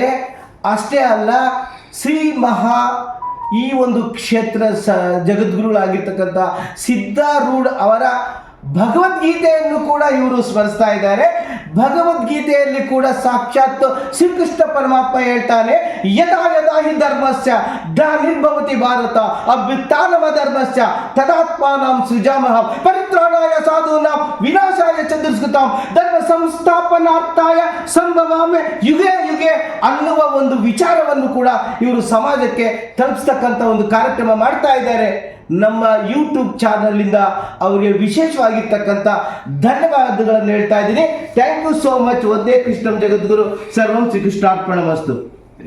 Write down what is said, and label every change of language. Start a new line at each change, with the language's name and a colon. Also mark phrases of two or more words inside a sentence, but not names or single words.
Kannada: ಅಷ್ಟೇ ಅಲ್ಲ, ಶ್ರೀ ಮಹಾ ಈ ಒಂದು ಕ್ಷೇತ್ರ ಜಗದ್ಗುರುಗಳಾಗಿರ್ತಕ್ಕಂಥ ಸಿದ್ಧಾರೂಢ ಅವರ ಭಗವದ್ಗೀತೆಯನ್ನು ಕೂಡ ಇವರು ಸ್ಮರಿಸ್ತಾ ಇದ್ದಾರೆ. ಭಗವದ್ಗೀತೆಯಲ್ಲಿ ಕೂಡ ಸಾಕ್ಷಾತ್ ಶ್ರೀಕೃಷ್ಣ ಪರಮಾತ್ಮ ಹೇಳ್ತಾನೆ,
Sanskrit: ಯದಾ ಯದಾ ಹಿ ಧರ್ಮಸ್ಯ ಗ್ಲಾನಿರ್ಭವತಿ ಭಾರತ ಅಭ್ಯುತ್ಥಾನಮ ಧರ್ಮಸ್ಯ ತದಾತ್ಮಾನಂ ಸೃಜಾಮಹಂ ಪರಿತ್ರಾಣಾಯ ಸಾಧೂನಾಂ ವಿನಾಶಾಯ ಚ ದುಷ್ಕೃತಾಂ ಧರ್ಮ ಸಂಸ್ಥಾಪನಾರ್ಥಾಯ ಸಂಭವಾಮಿ ಯುಗೆ ಯುಗೆ
Kannada: ಅನ್ನುವ ಒಂದು ವಿಚಾರವನ್ನು ಕೂಡ ಇವರು ಸಮಾಜಕ್ಕೆ ತಲುಪಿಸ್ತಕ್ಕಂಥ ಒಂದು ಕಾರ್ಯಕ್ರಮ ಮಾಡ್ತಾ ಇದ್ದಾರೆ. ನಮ್ಮ ಯೂಟ್ಯೂಬ್ ಚಾನಲ್ನಿಂದ ಅವರಿಗೆ ವಿಶೇಷವಾಗಿರ್ತಕ್ಕಂಥ ಧನ್ಯವಾದಗಳನ್ನು ಹೇಳ್ತಾ ಇದ್ದೀನಿ.
English: thank you so much.
Sanskrit: ಒಂದೇ ಕೃಷ್ಣಂ ಜಗದ್ಗುರು ಸರ್ವಂ ಶ್ರೀಕೃಷ್ಣಾರ್ಪಣಮಸ್ತು.